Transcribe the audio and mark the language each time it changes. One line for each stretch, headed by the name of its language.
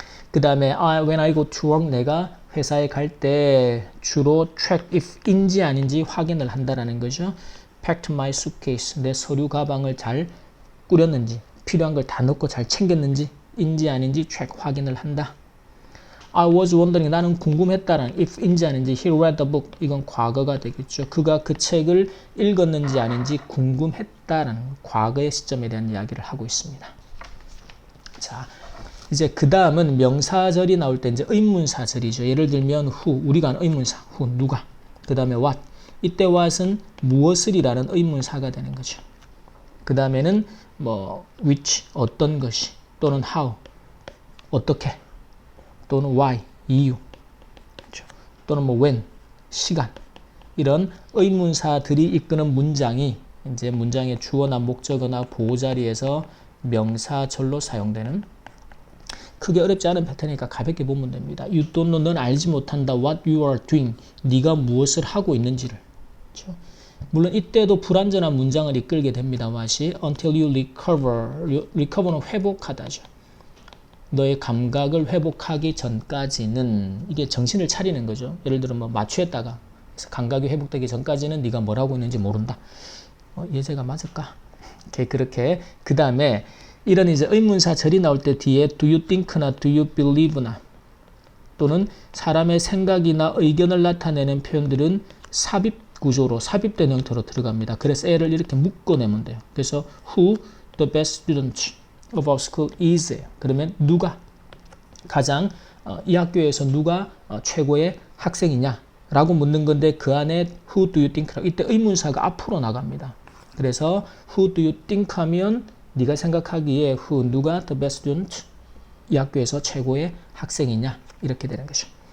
Korean: 그 다음에
English: when I go to work
Korean: 내가 회사에 갈 때 주로 check if인지 아닌지 확인을 한다라는 거죠.
English: packed my suitcase
Korean: 내 서류 가방을 잘 꾸렸는지 필요한 걸 다 넣고 잘 챙겼는지 인지 아닌지 check 확인을 한다.
English: I was wondering
Korean: 나는 궁금했다라는 if인지 아닌지
English: he read the book
Korean: 이건 과거가 되겠죠. 그가 그 책을 읽었는지 아닌지 궁금했다라는 과거의 시점에 대한 이야기를 하고 있습니다. 자, 이제 그 다음은 명사절이 나올 때 이제 의문사절이죠. 예를 들면 who, 우리가 아는 의문사, who, 누가. 그 다음에 what. 이때 what은 무엇을이라는 의문사가 되는 거죠. 그 다음에는 뭐 which, 어떤 것이, 또는 how, 어떻게, 또는 why, 이유, 그렇죠. 또는 뭐 when, 시간. 이런 의문사들이 이끄는 문장이 이제 문장의 주어나 목적어나 보호자리에서 명사절로 사용되는, 크게 어렵지 않은 패턴이니까 가볍게 보면 됩니다.
English: You don't know,
Korean: 넌 알지 못한다.
English: What you are doing,
Korean: 네가 무엇을 하고 있는지를. 그렇죠? 물론 이때도 불완전한 문장을 이끌게 됩니다. what이
English: until you recover,
Korean: recover는 회복하다죠. 너의 감각을 회복하기 전까지는, 이게 정신을 차리는 거죠. 예를 들어 뭐 마취했다가 감각이 회복되기 전까지는 네가 뭘 하고 있는지 모른다. 예제가 맞을까? 그렇게 그 다음에 이런 이제 의문사절이 나올 때 뒤에
English: do you think
Korean: 나
English: do you believe
Korean: 나 또는 사람의 생각이나 의견을 나타내는 표현들은 삽입 구조로, 삽입된 형태로 들어갑니다. 그래서 애를 이렇게 묶어내면 돼요. 그래서
English: who the best student of our school is.
Korean: 그러면 누가 가장 이 학교에서 누가 최고의 학생이냐 라고 묻는 건데, 그 안에
English: who do you think,
Korean: 이때 의문사가 앞으로 나갑니다. 그래서
English: who do you think
Korean: 하면 네가 생각하기에 who, 누가
English: the best student,
Korean: 이 학교에서 최고의 학생이냐, 이렇게 되는 거죠.